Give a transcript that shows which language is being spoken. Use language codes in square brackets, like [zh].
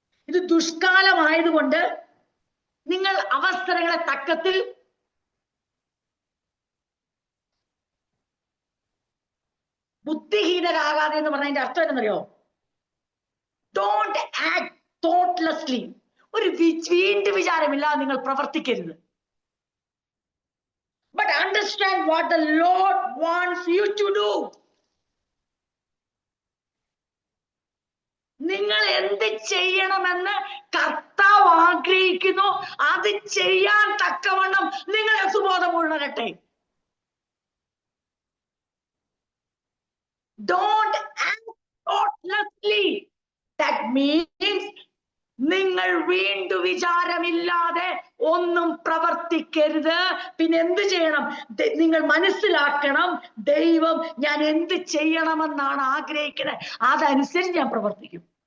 [ml] ഇത് ദുഷ്കാലമായതുകൊണ്ട് നിങ്ങൾ അവസരങ്ങളെ തക്കത്തിൽ ബുദ്ധിഹീനരാകാതെ എന്ന് പറഞ്ഞതിന്റെ അർത്ഥം എന്നറിയോ? [en] Don't act thoughtlessly. [ml] ഒരു വീണ്ടും വിചാരമില്ലാതെ നിങ്ങൾ പ്രവർത്തിക്കരുത്. [en] But understand what the Lord wants you to do. [ml] നിങ്ങൾ എന്ത് ചെയ്യണമെന്ന് കർത്താവ് ആഗ്രഹിക്കുന്നു അത് ചെയ്യാൻ തക്കവണ്ണം നിങ്ങളെ സുബോധമുള്ളവരട്ടെ. [en] Don't act thoughtlessly. That means [ml] നിങ്ങൾ വീണ്ടും വിചാരമില്ലാതെ ഒന്നും പ്രവർത്തിക്കരുത്. പിന്നെ എന്ത് ചെയ്യണം? നിങ്ങൾ മനസ്സിലാക്കണം, ദൈവം ഞാൻ എന്ത് ചെയ്യണമെന്നാണ് ആഗ്രഹിക്കുന്നത്, അതനുസരിച്ച് ഞാൻ പ്രവർത്തിക്കും.